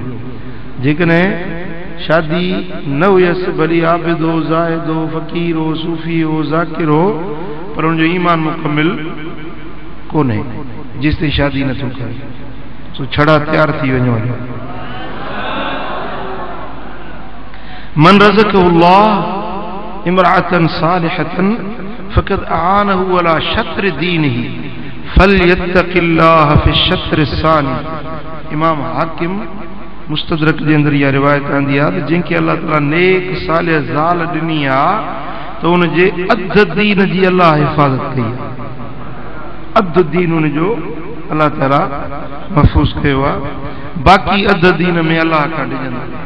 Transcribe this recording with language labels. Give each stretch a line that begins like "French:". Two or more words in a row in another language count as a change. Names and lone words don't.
Sindhi: जेकॾहिं शादी न हुयसि भली आबिद हो, ज़ाहिद हो, फ़कीर हो, सूफ़ी हो, ज़ाकिर हो, पर उनजो ईमान मुकम्मिल कोन्हे जेसि ताईं शादी नथो करे, सो छड़ा तैयार थी वञो।
Arabic: من رزقه الله امرأة صالحة فقد أعانه على شطر دينه فليتق الله في الشطر الثاني.
Sindhi: इमाम हाकिम मुस्तदरक जे अंदर इहा रिवायत आंदी आहे त जंहिंखे अल्लाह ताला नेक सालिह ज़ाल ॾिनी आहे त उनजे अधु दीन जी अल्लाह हिफ़ाज़त कई आहे, अधु दीन उनजो अल्लाह ताला महफ़ूज़ कयो आहे, बाक़ी अधु दीन में अल्लाह खां ॾिजंदा।